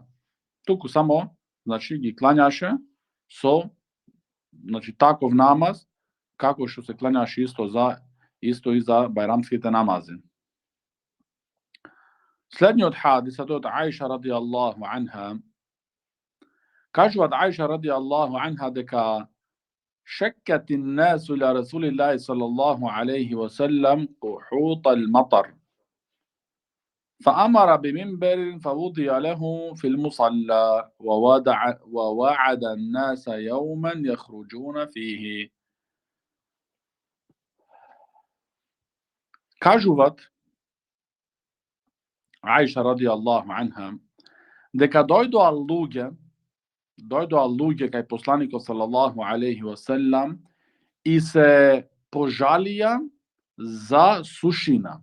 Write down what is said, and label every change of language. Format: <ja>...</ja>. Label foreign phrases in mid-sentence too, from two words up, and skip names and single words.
<mk>Туку само, значи, ги клањаше со, значи, таков намаз како што се кланјаше исто и за бајрамските намази. Следниот хадис, од Аиша</mk> <ar>رضي الله عنها,</ar> <mk>кажуваат Аиша</mk> <ar>رضي الله عنها дека شكت الناس إلى رسول الله صلى الله عليه وسلم قحوط المطر فأمر بمنبر فوضي له في المصلى ووعد الناس يوما يخرجون فيه.</ar> <mk>Кажуваат Аиша</mk> <ar>رضي الله عنها</ar> <mk>дека дојдоа луѓе кај посланикот</mk> <ar>صلى الله عليه وسلم</ar> <mk>и се пожалија за сушина.</mk>